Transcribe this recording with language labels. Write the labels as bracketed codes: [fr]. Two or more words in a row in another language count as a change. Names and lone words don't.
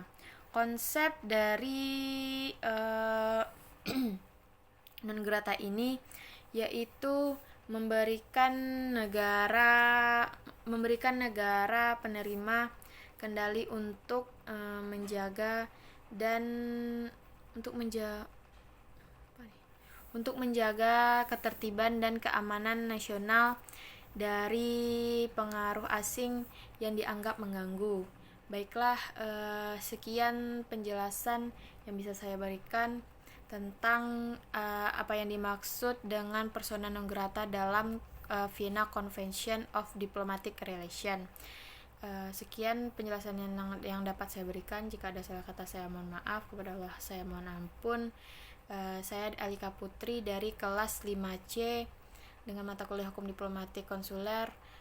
[id] Konsep dari [la] non grata [id] ini yaitu memberikan negara penerima kendali untuk menjaga ketertiban dan keamanan nasional dari pengaruh asing yang dianggap mengganggu. Baiklah, sekian penjelasan yang bisa saya berikan tentang apa yang dimaksud dengan [la] persona non grata [id] dalam Vienna Convention of Diplomatic Relations. Sekian penjelasan yang dapat saya berikan. Jika ada salah kata saya mohon maaf, kepada Allah saya mohon ampun. Saya Alika Putri dari kelas 5C dengan mata kuliah Hukum Diplomatik Konsuler.